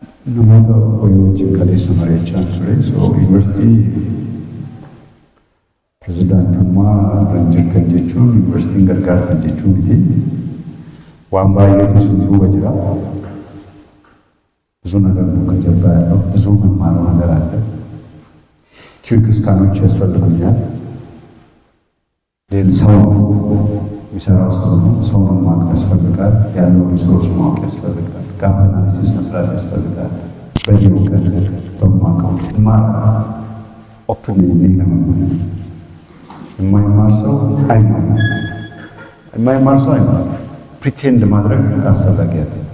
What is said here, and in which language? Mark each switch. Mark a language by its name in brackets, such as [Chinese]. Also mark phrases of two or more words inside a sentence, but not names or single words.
[Oromo] namoota wayyoojii kaleessa mari'achaa ture. So yuunivarsiitii pirezidaantummaa irra jirtan jechuun yuunivarsiitiin gargaartan jechuun miti. Waan baay'eetu sun duuba jira. [Amharic] ብዙ ነገር ነው ከጀርባ ያለው ብዙ መማረው ነገር አለ። ኪርግስታኖች ያስፈልጉኛል። ሰው የሚሰራው ሰው ነው። ሰውን ማወቅ ያስፈልጋል። ያለው ሪሶርስ ማወቅ ያስፈልጋል። [English] gap analysis [Amharic] መስራት ያስፈልጋል። በየወገን በማውቀው ኦፕን ለመሆን የማይማር ሰው አይማርም። የማይማር ሰው አይማርም። ፕሪቴንድ ማድረግ አስፈላጊ ያለ